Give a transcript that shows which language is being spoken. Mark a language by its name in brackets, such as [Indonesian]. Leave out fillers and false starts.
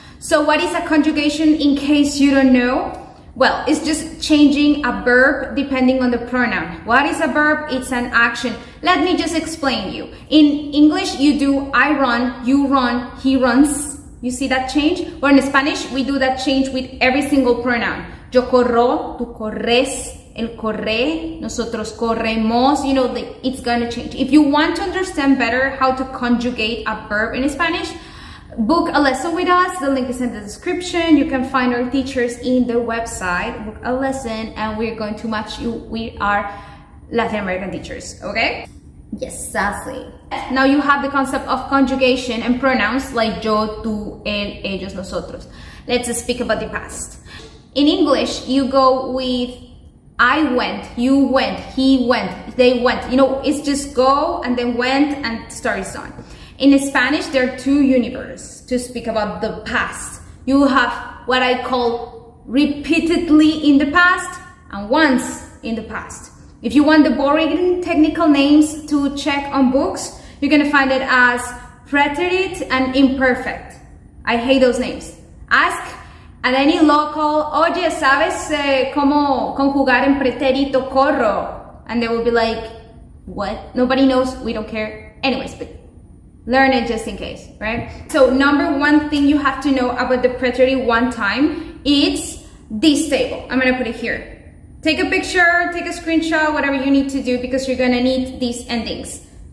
[English] So what is a conjugation, in case you don't know? Well, it's just changing a verb depending on the pronoun. What is a verb? It's an action. Let me just explain you. In English, you do I run, you run, he runs. You see that change? Or in Spanish, we do that change with every single pronoun. [Spanish] Yo corro, tú corres, él corre, nosotros corremos. [English] You know, it's gonna change. If you want to understand better how to conjugate a verb in Spanish, book a lesson with us. The link is in the description. You can find our teachers in the website. Book a lesson, and we're going to match you with our Latin American teachers, okay? Yes, exactly. Now you have the concept of conjugation and pronouns like yo, tú, él, ellos, nosotros. Let's speak about the past. In English, you go with I went, you went, he went, they went. You know, it's just go and then went and story is on. In Spanish, there are two universes to speak about the past. You have what I call repeatedly in the past and once in the past. If you want the boring technical names to check on books, you're gonna find it as preterite and imperfect. I hate those names. Ask at any local, [Spanish] oye, ¿sabes cómo conjugar en pretérito corro? [English] And they will be like, what? Nobody knows, we don't care. Anyways, but learn it just in case, right? So number one thing you have to know about the preterite one time, it's this table. I'm gonna put it here. Take a picture, take a screenshot, whatever you need to do, because you're gonna need these endings.